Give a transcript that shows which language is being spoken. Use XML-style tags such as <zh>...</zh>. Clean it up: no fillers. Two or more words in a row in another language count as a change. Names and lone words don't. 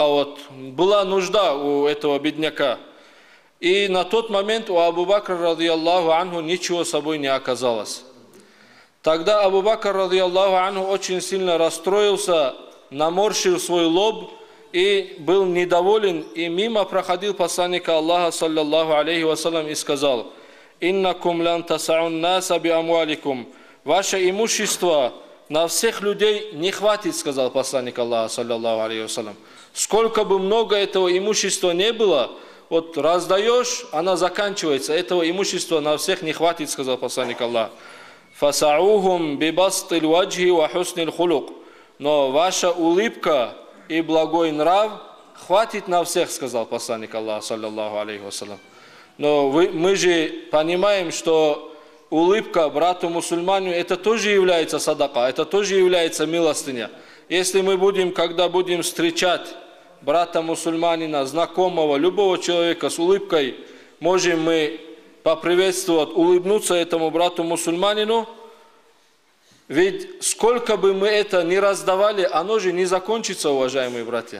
<ru>Была нужда у этого бедняка. И на тот момент у Абу Бакра,</ru> <ar>رضي الله عنه,</ar> <ru>ничего с собой не оказалось. Тогда Абу Бакр,</ru> <ar>رضي الله عنه,</ar> <ru>очень сильно расстроился, наморщил свой лоб и был недоволен. И мимо проходил посланник Аллаха,</ru> <ar>صلى الله عليه وسلم,</ar> <ru>и сказал:</ru> <ar>«إنكم لن تسعوا الناس بأموالكم».</ar> <ru>Ваше имущество на всех людей не хватит, сказал посланник Аллаха,</ru> <ar>صلى الله عليه وسلم.</ar> <ru>Сколько бы много этого имущества не было, вот раздаешь, она заканчивается. Этого имущества на всех не хватит, сказал посланник Аллаха.</ru> <ar>«فسعوهم ببسط الوجه وحسن الخلق».</ar> <ru>Но ваша улыбка и благой нрав хватит на всех, сказал посланник Аллаха,</ru> <ar>صلى الله عليه وسلم.</ar> <ru>Но мы же понимаем, что улыбка брату мусульманину, это тоже является садака, это тоже является милостыня. Если мы будем, когда будем встречать брата мусульманина, знакомого, любого человека с улыбкой, можем мы поприветствовать, улыбнуться этому брату мусульманину, ведь сколько бы мы это ни раздавали, оно же не закончится, уважаемые братья.</ru>